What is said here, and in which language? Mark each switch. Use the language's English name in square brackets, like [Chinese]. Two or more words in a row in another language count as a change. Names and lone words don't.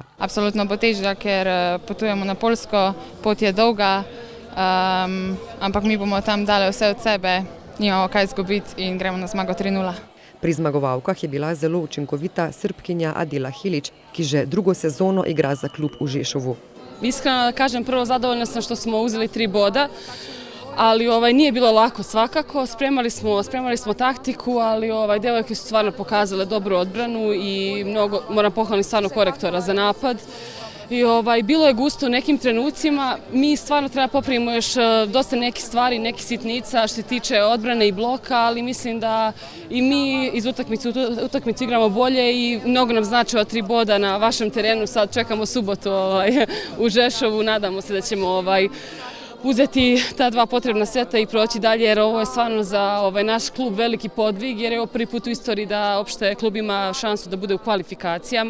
[Slovenian] Absolutno bo težja, ker potujemo na Poljsko, pot je dolga, ampak mi bomo tam dali vse od sebe, nimamo kaj izgubiti in gremo na zmago 3-0. Pri zmagovalkah je bila zelo učinkovita Srbkinja Adila Hilić, ki že drugo sezono igra za klub v Žešovu. [Serbian] Iskreno da kažem, prvo zadovoljna sam što smo uzeli 3 boda, ali nije bilo lako svakako, spremali smo taktiku, ali devojke su stvarno pokazale dobru odbranu i mnogo, moram pohvaliti stvarno korektora za napad. I bilo je gusto u nekim trenucima, mi stvarno treba popravimo još dosta nekih stvari, nekih sitnica što se tiče odbrane i bloka, ali mislim da i mi iz utakmicu igramo bolje i mnogo nam znači ova 3 boda na vašem terenu, sad čekamo subotu u Žešovu, nadamo se da ćemo uzeti ta 2 potrebna seta i proći dalje, jer ovo je stvarno za naš klub veliki podvig, jer je ovo prvi put u istoriji da opšte klub ima šansu da bude u kvalifikacijama.